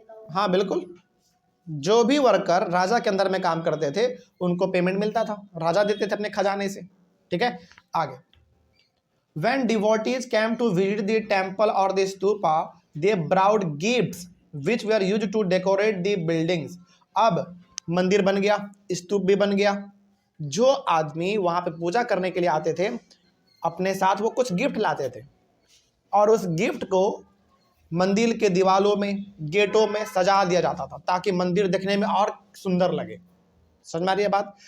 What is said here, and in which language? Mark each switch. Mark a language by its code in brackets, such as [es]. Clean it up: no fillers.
[hi] हाँ बिल्कुल, जो भी वर्कर राजा के अंदर में काम करते थे उनको पेमेंट मिलता था, राजा देते थे अपने खजाने से, ठीक है। [en] आगे, when devotees came to visit the temple or the stupa, they brought gifts which were used to decorate the buildings। [hi] अब मंदिर बन गया, स्तूप भी बन गया, जो आदमी वहां पे पूजा करने के लिए आते थे अपने साथ वो कुछ गिफ्ट लाते थे, और उस गिफ्ट को मंदिर के दीवालों में, गेटों में सजा दिया जाता था ताकि मंदिर देखने में और सुंदर लगे। समझ में आ रही है बात?